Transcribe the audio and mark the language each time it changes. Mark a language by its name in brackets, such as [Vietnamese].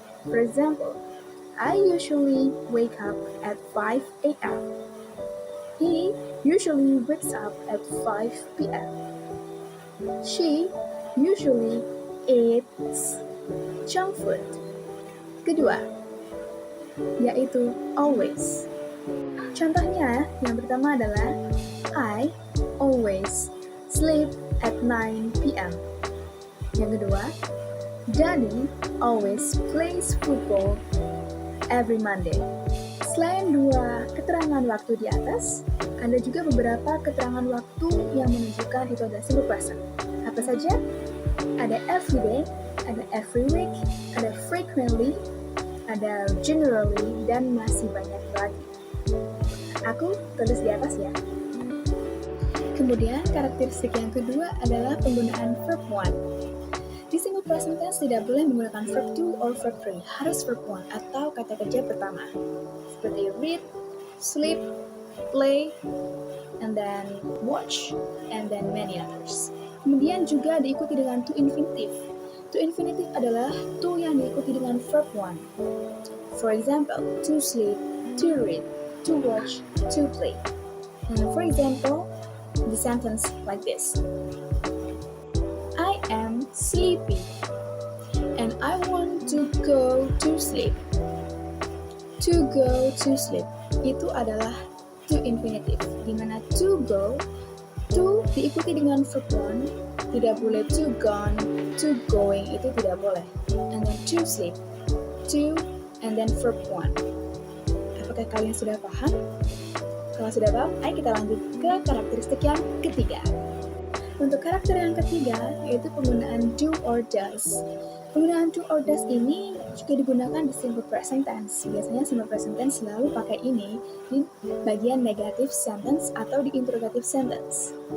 [English] For example, I usually wake up at 5 a.m. He usually wakes up at 5 p.m. She usually eats junk food. [Indonesian] Kedua, yaitu always. Contohnya, yang pertama adalah [English] I always sleep at 9 p.m. [Indonesian] Yang kedua, [English] Daddy always plays football every Monday. [Indonesian] Selain dua keterangan waktu di atas, ada juga beberapa keterangan waktu yang menunjukkan itu adalah simple present. Apa saja? Ada every day, ada every week, ada frequently, ada generally, dan masih banyak lagi. Aku tulis di atas ya. Kemudian, karakteristik yang kedua adalah penggunaan verb 1. Di simple present tense tidak boleh menggunakan verb 2 or verb 3, harus verb 1 atau kata kerja pertama. Seperti read, sleep, play, and then watch, and then many others. Kemudian juga diikuti dengan to infinitive. To infinitive adalah to yang diikuti dengan verb 1. [English] For example, to sleep, to read, to watch, to play. And for example, the sentence like this. I am sleepy and I want to go to sleep. [Indonesian] To go to sleep itu adalah to infinitive, di mana to go, to diikuti dengan verb 1, tidak boleh to gone, to going itu tidak boleh. [English] And then to sleep, to, and then verb 1. [Indonesian] Apakah kalian sudah paham? Kalau sudah paham, ayo kita lanjut ke karakteristik yang ketiga. Untuk karakter yang ketiga, yaitu penggunaan do or does. Penggunaan do or does ini juga digunakan di simple present tense. Biasanya simple present tense selalu pakai ini di bagian negative sentence atau di interrogative sentence.